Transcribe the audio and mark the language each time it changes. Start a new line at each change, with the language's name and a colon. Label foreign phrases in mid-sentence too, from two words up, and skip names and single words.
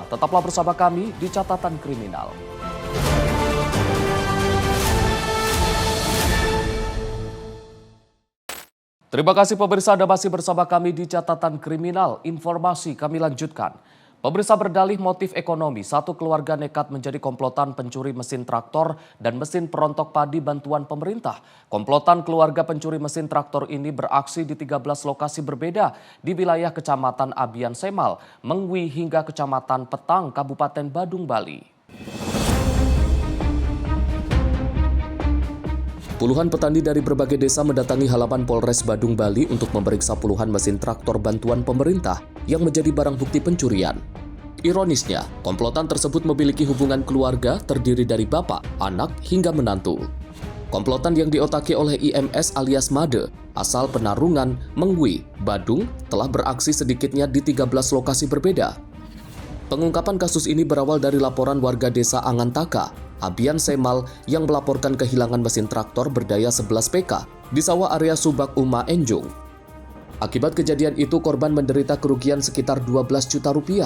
Indonesian: Tetaplah bersama kami di Catatan Kriminal. Terima kasih pemirsa, Anda masih bersama kami di Catatan Kriminal. Informasi kami lanjutkan. Pemirsa, berdalih motif ekonomi, satu keluarga nekat menjadi komplotan pencuri mesin traktor dan mesin perontok padi bantuan pemerintah. Komplotan keluarga pencuri mesin traktor ini beraksi di 13 lokasi berbeda di wilayah Kecamatan Abian Semal, Mengwi hingga Kecamatan Petang, Kabupaten Badung, Bali. Puluhan petani dari berbagai desa mendatangi halaman Polres Badung, Bali untuk memeriksa puluhan mesin traktor bantuan pemerintah yang menjadi barang bukti pencurian. Ironisnya, komplotan tersebut memiliki hubungan keluarga terdiri dari bapak, anak, hingga menantu. Komplotan yang diotaki oleh IMS alias Made, asal Penarungan, Mengwi, Badung, telah beraksi sedikitnya di 13 lokasi berbeda. Pengungkapan kasus ini berawal dari laporan warga desa Angantaka, Abian Semal yang melaporkan kehilangan mesin traktor berdaya 11 PK di sawah area Subak Uma Enjung. Akibat kejadian itu, korban menderita kerugian sekitar 12 juta rupiah.